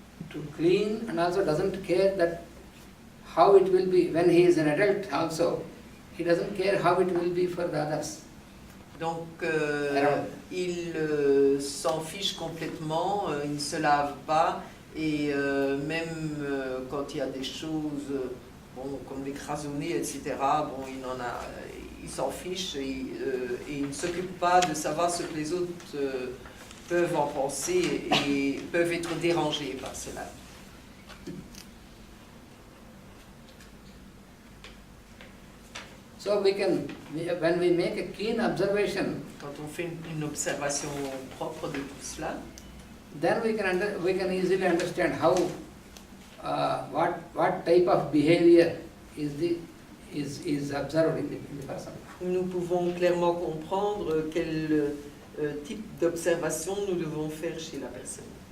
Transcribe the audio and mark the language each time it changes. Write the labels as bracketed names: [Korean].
[English] to clean, and also doesn't care that how it will be when he is an adult also. He doesn't care how it will be for the others. [French] Donc, Alors. il s'en fiche complètement, il ne se lave pas, et même quand il y a des choses bon, comme l'écrasonner, etc., bon, il s'en fiche et il ne s'occupe pas de savoir ce que les autres peuvent en penser et peuvent être dérangés par cela. [English] So when we make a keen observation, [French] Quand on fait une observation propre de tout cela, [English] then we can easily understand how what type of behavior is observed in the person. [French] nous pouvons clairement comprendre quel type d'observation nous devons faire chez la personne.